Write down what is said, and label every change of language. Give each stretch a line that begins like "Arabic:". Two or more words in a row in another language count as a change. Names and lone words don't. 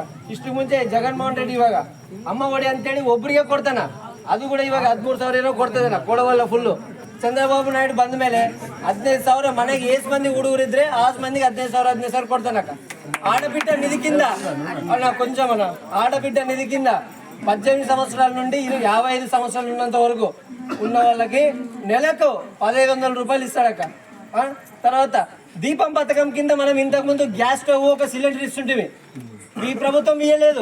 Kannada: ಇಷ್ಟು ಮುಂಚೆ ಜಗನ್ಮೋಹನ್ ರೆಡ್ಡಿ ಇವಾಗ ಅಮ್ಮ ಒಡೆ ಅಂತೇಳಿ ಒಬ್ಬರಿಗೆ ಕೊಡ್ತಾನ, ಅದು ಕೂಡ ಇವಾಗ 13,000 ಏನೋ ಕೊಡ್ತದನ, ಕೊಡವಲ್ಲ ಫುಲ್ಲು. ಚಂದ್ರಬಾಬು ನಾಯ್ಡು ಬಂದ ಮೇಲೆ 15,000 ಮನೆಗೆ ಎಷ್ಟು ಮಂದಿ ಹುಡುಗರಿದ್ರೆ 6 ಮಂದಿಗೆ 15,000 ಕೊಡ್ತಾನಕ್ಕ.
Telugu: ఆడబిడ్డ నిధి కింద కొంచెం ఆడబిడ్డ నిధి కింద 18 సంవత్సరాల నుండి 55 సంవత్సరాలు ఉన్నంత వరకు ఉన్న వాళ్ళకి నెలకు 1,500 రూపాయలు ఇస్తాడక్క. తర్వాత దీపం పథకం కింద మనం ఇంతకుముందు గ్యాస్ స్టవ్ ఒక సిలిండర్ ఇస్తుంటే ఈ ప్రభుత్వం ఇయ్యలేదు.